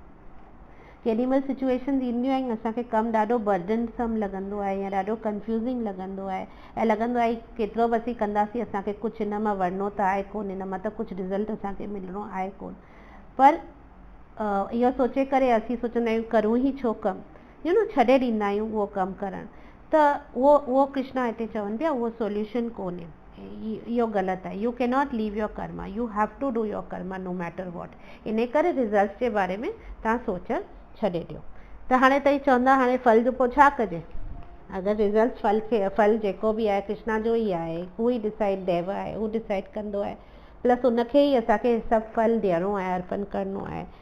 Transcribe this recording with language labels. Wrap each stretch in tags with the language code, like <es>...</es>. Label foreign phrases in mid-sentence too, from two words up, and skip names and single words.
<sd>केॾी महिल सिचुएशन्स ईंदियूं आहिनि असांखे कमु ॾाढो बर्डनसम लॻंदो आहे या ॾाढो कंफ्यूज़िंग लॻंदो आहे ऐं लॻंदो आहे केतिरो बि असीं कंदासीं असांखे कुझु हिन मां वरिणो त आहे कोन, हिन मां त कुझु रिज़ल्ट असांखे मिलिणो आहे कोन। पर इहो सोचे करे असीं सोचंदा आहियूं करूं ई छो कमु, छॾे ॾींदा आहियूं उहो कमु करणु। त उहो कृष्णा हिते चवनि पिया उहो सोल्यूशन कोन्हे, इहो ग़लति आहे।</sd> <en>You cannot leave your karma, you have to do your karma no matter what.</en> <sd>इन करे रिज़ल्ट जे बारे में तव्हां सोचणु छॾे ॾियो। त हाणे तई चवंदा हाणे फल जो पोइ छा कजे, अगरि रिज़ल्ट फल जेको बि आहे कृष्णा जो ई आहे, हू ई डिसाइड देव आहे, हू डिसाइड कंदो आहे, प्लस उनखे ई असांखे सभु फल ॾियणो आहे, अर्पण करिणो आहे।</sd>